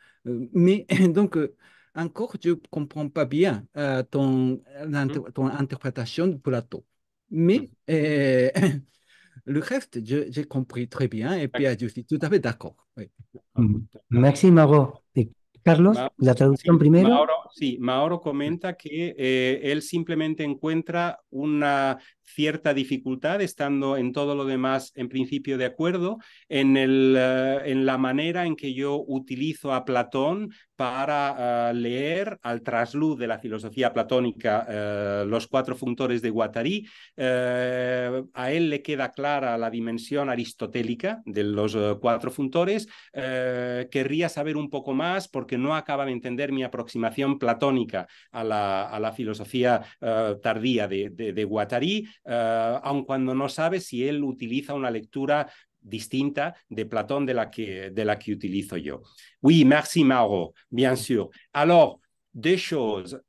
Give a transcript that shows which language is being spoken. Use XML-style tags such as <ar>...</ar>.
<fr>Mais donc, encore, je ne comprends pas bien ton interprétation de Platon. Mais le reste, j'ai compris très bien et puis je suis tout à fait d'accord. Oui. Merci, Mago.</fr> <es>Carlos, la traducción primero. Mauro comenta que él simplemente encuentra una cierta dificultad, estando en todo lo demás en principio de acuerdo, en la manera en que yo utilizo a Platón para leer al trasluz de la filosofía platónica los cuatro functores de Guattari. A él le queda clara la dimensión aristotélica de los cuatro functores. Querría saber un poco más porque no acaba de entender mi aproximación platónica a la filosofía tardía de Guattari, aun cuando no sabe si él utiliza una lectura distinta de Platón de la que utilizo yo.</es> <fr>Oui, merci Mauro, bien sûr. Alors, deux choses.</fr>